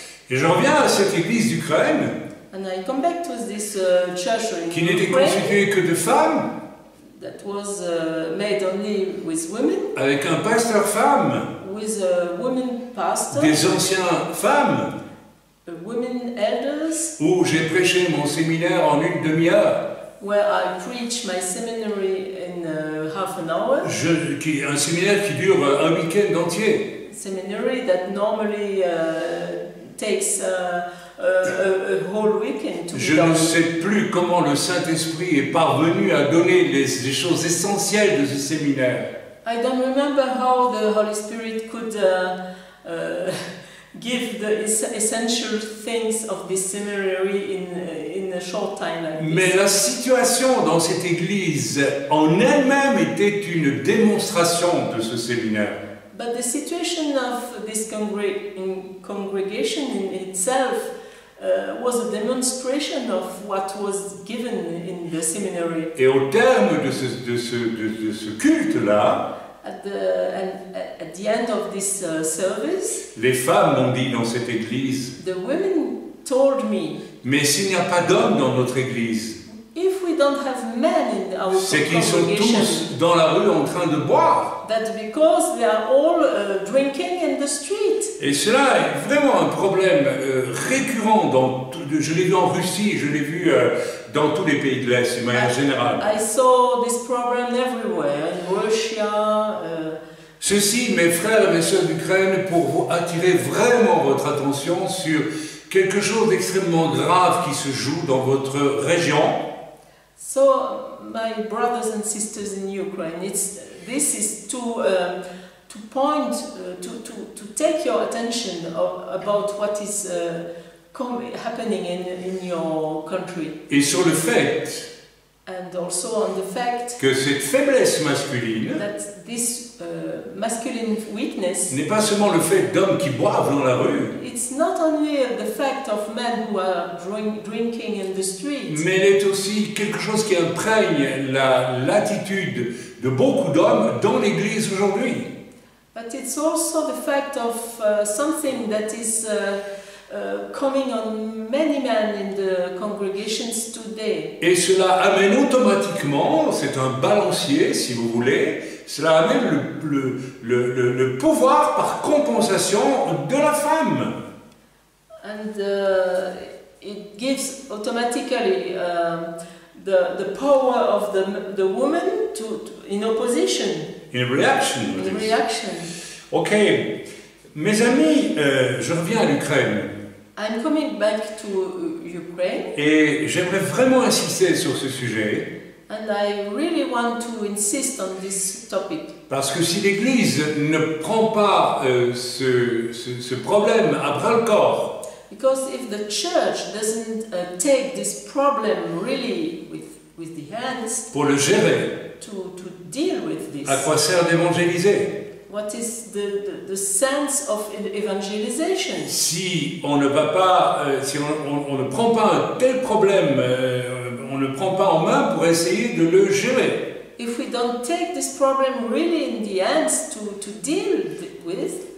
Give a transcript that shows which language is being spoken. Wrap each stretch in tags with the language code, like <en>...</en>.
<fr>Et je reviens à cette église d'Ukraine</fr> <en>And I come back to this church in</en> <fr>qui n'était</fr> <en>Ukraine</en> <fr>constituée que de femmes,</fr> <en>that was made only with women,</en> <fr>avec un pasteur femme,</fr> <en>with a woman pastor,</en> <fr>des anciens femmes,</fr> <en>women elders,</en> <fr>où j'ai prêché mon séminaire en une demi-heure.</fr> <en>where I preach my seminary in half an hour.</en> <fr>Un séminaire qui dure un week-end entier.</fr> <en>Seminary that normally takes a whole weekend to be</en> <fr>Je</fr> <en>done.</en> <fr>ne sais plus comment le Saint-Esprit est parvenu à donner les choses essentielles de ce séminaire.</fr> <en>I don't remember how the Holy Spirit could give the essential things of this seminary in a short time like this.</en> <fr>Mais la situation dans cette église en elle-même était une démonstration de ce séminaire.</fr> <en>But the situation of this congregation in itself was a demonstration of what was given in the seminary.</en> <fr>Et au terme de ce culte-là,</fr> <en>At the end of this service,</en> <fr>les femmes m'ont dit dans cette église,</fr> <en>the women told me,</en> <fr>mais s'il n'y a pas d'hommes dans notre église,</fr> <en>if we don't have men in our</en> <fr>c'est qu'ils sont</fr> <en>congregation,</en> <fr>tous dans la rue en train de boire.</fr> <en>that's because they are all drinking in the street.</en> <fr>Et cela est vraiment un problème récurrent. Je l'ai vu en Russie, je l'ai vu dans tous les pays de l'Est, de manière générale.</fr> <en>I saw this problem everywhere, in Russia.</en> <fr>Ceci, mes frères et mes sœurs d'Ukraine, pour vous attirer vraiment votre attention sur quelque chose d'extrêmement grave qui se joue dans votre région.</fr> <en>So, my brothers and sisters in Ukraine, this is to point, to take your attention about what is happening in your country.</en> <fr>Et sur le fait</fr> <en>And also on the fact</en> <fr>que cette faiblesse masculine</fr> <en>that this masculine weakness,</en> <fr>n'est pas seulement le fait d'hommes qui boivent dans la rue,</fr> <en>it's not only the fact of men who are drinking in the streets,</en> <fr>mais elle est aussi quelque chose qui imprègne l'attitude de beaucoup d'hommes dans l'Église aujourd'hui.</fr> <en>but it's also the fact of something that is coming on many men in the congregations today.</en> <fr>Et cela amène automatiquement, c'est un balancier si vous voulez, cela amène le pouvoir par compensation de la femme.</fr> <en>And it gives automatically the power of the woman in opposition, In reaction. in reaction.</en> <fr>Ok, mes amis, je reviens à l'Ukraine</fr> <en>I'm coming back to Ukraine,</en> <fr>et j'aimerais vraiment insister sur ce sujet</fr> <en>and I really want to insist on this topic.</en> <fr>parce que si l'Église ne prend pas ce problème à bras-le-corps,</fr> <en>Because if the church doesn't take this problem really with the hands</en> <fr>pour le gérer,</fr> <en>to deal with this,</en> <fr>à quoi sert d'évangéliser?</fr> <en>what is the sense of evangelization?</en> <fr>Si on ne va pas, si on ne prend pas un tel problème, on ne prend pas en main pour essayer de le gérer.</fr> <en>If we don't take this problem really in the hands to deal with,</en>